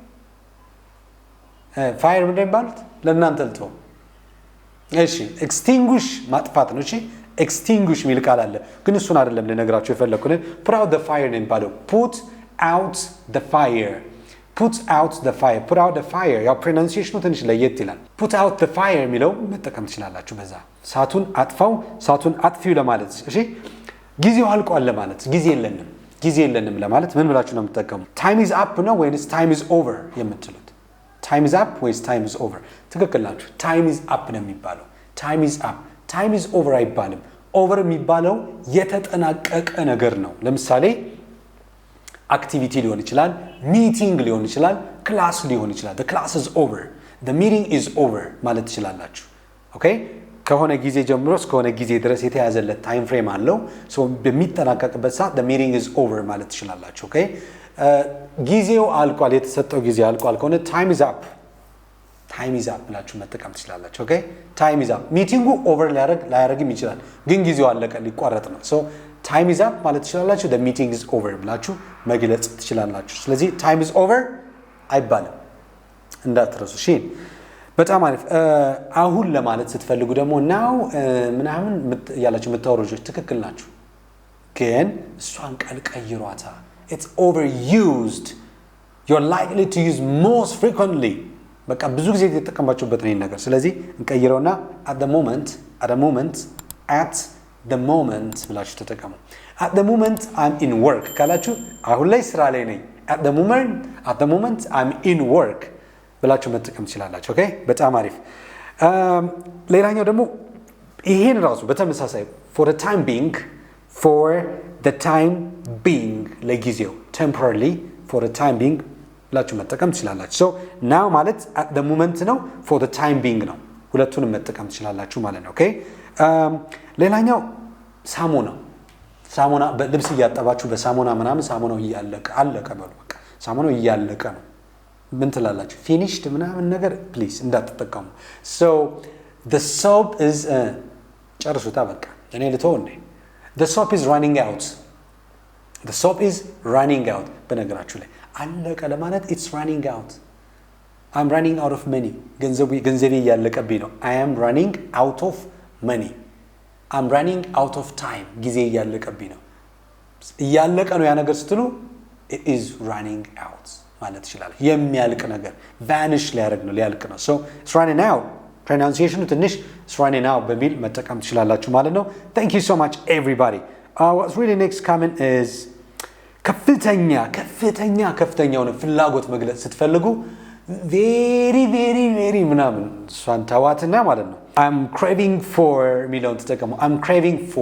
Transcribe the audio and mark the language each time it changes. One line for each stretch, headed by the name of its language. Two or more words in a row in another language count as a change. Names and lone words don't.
Amharic: ምንድን ይባላል ለእናንተ ልተው እሺ ኤክስቲንጉሽ ማጥፋት ነው እሺ ኤክስቲንጉሽ ሚል ቃል አለ ግን እሱን አይደለም ልነግራችሁ የፈለኩት
English: put out the fire
Amharic: ነው የሚባለው put
English: out the fire put out the fire
Amharic: ያው pronunciation ትንሽ ለየት ይላል
English: put out the fire
Amharic: የሚለው መጠቀም ትችላላችሁ በዛ ሳቱን አጥፊው ለማለት እሺ ጊዜው አልቋል ለማለት ጊዜ የለንም ለማለት ምን ብላችሁ ነው የምትጠቀሙ
English: time is up
Amharic: ነው ወይስ
English: time is over
Amharic: የምትሉት
English: time is up
Amharic: ወይስ
English: time is over
Amharic: ትክክል ናችሁ
English: time is up
Amharic: ነው የሚባለው
English: time is up time is over
Amharic: አይባልም over የሚባለው የተጠናቀቀ ነገር ነው ለምሳሌ አክቲቪቲ ሊሆን ይችላል፣ ሚቲንግ ሊሆን ይችላል፣ ክላስ ሊሆን ይችላል።
English: the class is over, the meeting is over
Amharic: ማለት ትችላላችሁ። ኦኬ ከሆነ ጊዜ ጀምሮ እስከሆነ ጊዜ ድረስ የተያዘለት
English: time frame
Amharic: አለው። ሶ በሚጠናቀቅበት ሰዓት
English: the meeting is over
Amharic: ማለት ትችላላችሁ። ኦኬ ጊዜው አልቋል፣ የተሰጠው ጊዜ አልቋል ከሆነ
English: time is up
Amharic: ብላችሁ መጠቀም ትችላላችሁ። ኦኬ
English: time is up
Amharic: ሚቲንጉ ኦቨር ላያረግም ይችላል፣ ግን ጊዜው አለቀ ሊቋረጥ ነው። ሶ
English: time is up
Amharic: ማለት ትችላላችሁ።
English: the meeting is over
Amharic: ብላችሁ መግለጽ ትችላላችሁ። ስለዚህ
English: time is over
Amharic: አይባልም እንዳትረሱ። እሺ በጣም አሪፍ። አሁን ለማለት ስትፈልጉ ደግሞ now ምናምን ያላችሁ የምታወሩ ልጆች ትክክል ናችሁ፣ ግን እሷን ቃል ቀይሯታ።
English: it's overused, you're likely to use most frequently
Amharic: በቃ ብዙ ጊዜ የተጠቀማችሁበት ነው ነገር። ስለዚህ እንቀይረውና
English: at the moment
Amharic: ብላችሁ ተጠቀሙ።
English: at the moment I'm in work
Amharic: ካላችሁ አሁን ላይ ስራ ላይ ነኝ።
English: at the moment I'm in work
Amharic: ብላችሁ መጠቀም ትችላላችሁ። ኦኬ በጣም አሪፍ። ሌላኛው ደግሞ ይሄን ራሱ በተመሳሳይ
English: for the time being
Amharic: ለጊዜው
English: temporarily for the time being
Amharic: ብላችሁ መጠቀም ትችላላችሁ።
English: so now
Amharic: ማለት
English: at the moment
Amharic: ነው፣
English: for the time being
Amharic: ነው። ሁለቱንም መጠቀም ትችላላችሁ ማለት ነው። ኦኬ ሌላኛው ሳሙና በልብስ እያጠባችሁ በሳሙና ምናምን ሳሙናው አለቀ በሉ። በቃ ሳሙናው እያለቀ ነው ምን ትላላችሁ? finished ምናምን ነገር ፕሊዝ እንዳትጠቀሙ።
English: so the soap is
Amharic: ጨርሱታ በቃ እኔ ልተው እንዴ
English: the soap is running out
Amharic: በነገራችሁ ላይ አለቀ ለማለት
English: it's running out. I'm running out of money
Amharic: ገንዘቤ እያለቀብኝ ነው።
English: I am running out of money. I'm running out of time
Amharic: ጊዜ እያለቀብኝ ነው። እያለቀ ነው ያ ነገር ስትሉ
English: it is running out
Amharic: ማለት ይችላል። የሚያልቅ ነገር
English: vanish
Amharic: ሊያልቅ ነው።
English: so it's running out pronunciation ትንሽ it's running out
Amharic: በሚል መጠቀም ትችላላችሁ ማለት ነው።
English: thank you so much everybody. What's really next comment is
Amharic: ከፍተኛውን ፍላጎት መግለጽ ስትፈልጉ very ምናምን እሷን ተዋትና ማለት ነው
English: I'm craving for
Amharic: ሚለውን ተጠቀሙ።
English: I'm craving